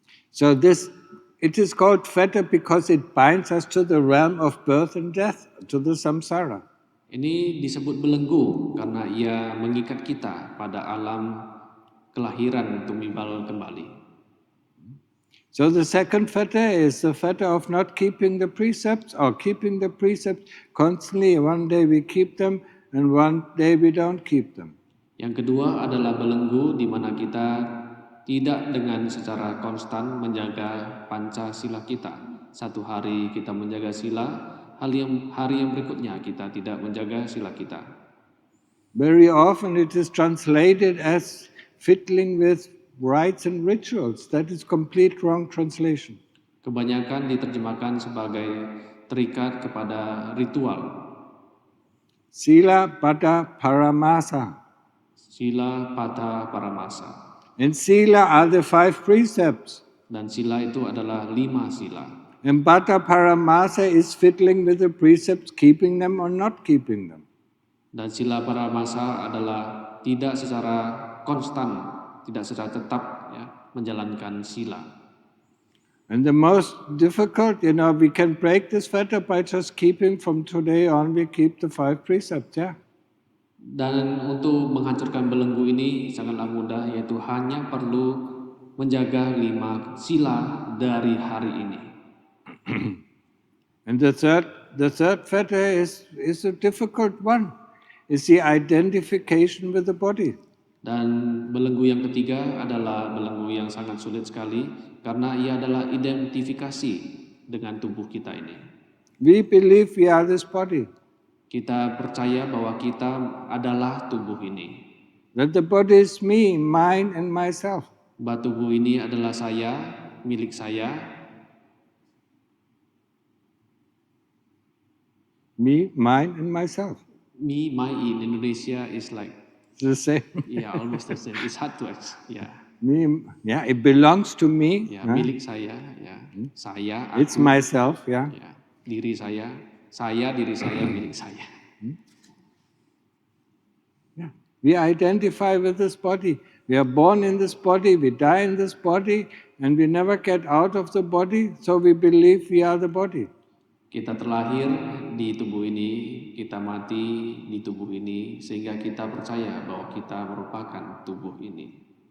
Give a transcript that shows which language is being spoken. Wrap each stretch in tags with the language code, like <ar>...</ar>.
<en>So it is called fetter because it binds us to the realm of birth and death, to the samsara.</en> <id>Ini disebut belenggu karena ia mengikat kita pada alam kelahiran tumbal kembali.</id> <en>So the second fetter is the fetter of not keeping the precepts or keeping the precepts constantly. One day we keep them and one day we don't keep them.</en> <id>Yang kedua adalah belenggu di mana kita tidak dengan secara konstan menjaga Pancasila kita. Satu hari kita menjaga sila, hari yang berikutnya kita tidak menjaga sila kita.</id> <en>Very often it is translated as fiddling with rites and rituals. That is complete wrong translation.</en> <id>Kebanyakan diterjemahkan sebagai terikat kepada ritual.</id> <pi>Sila pada paramasa. Sila pada paramasa.</pi> <en>And sila are the 5 precepts.</en> <id>Dan sila itu adalah 5 sila.</id> <en>And Bhatta Paramasa is fiddling with the precepts, keeping them or not keeping them.</en> <id>Dan sila paramasa adalah tidak secara konstan, tidak secara tetap ya, menjalankan sila.</id> <en>And the most difficult, we can break this fetter by just keeping from today on, we keep the 5 precepts, yeah.</en> <id>Dan untuk menghancurkan belenggu ini sangatlah mudah, yaitu hanya perlu menjaga 5 sila dari hari ini.</id> <en>And the third fetter is a difficult one. It's the identification with the body.</en> <id>Dan belenggu yang ketiga adalah belenggu yang sangat sulit sekali karena ia adalah identifikasi dengan tubuh kita ini.</id> <en>We believe we are this body.</en> <id>Kita percaya bahwa kita adalah tubuh ini.</id> <en>That the body is me, mine and myself.</en> <id>Bahwa tubuh ini adalah saya, milik saya.</id> <en>Me, mine and myself. Me, my in Indonesia is like the same. Yeah, almost the same. It's hard to yeah. Me, yeah, it belongs to me.</en> <id>Ya, milik saya, ya. Saya, aku.</id> <en>It's myself, yeah.</en> <id>Ya, diri saya, diri saya, milik saya.</id> <en>Yeah. We identify with this body. We are born in this body, we die in this body, and we never get out of the body, so we believe we are the body.</en> <id>Kita terlahir di tubuh ini, kita mati di tubuh ini, sehingga kita percaya bahwa kita merupakan tubuh ini.</id>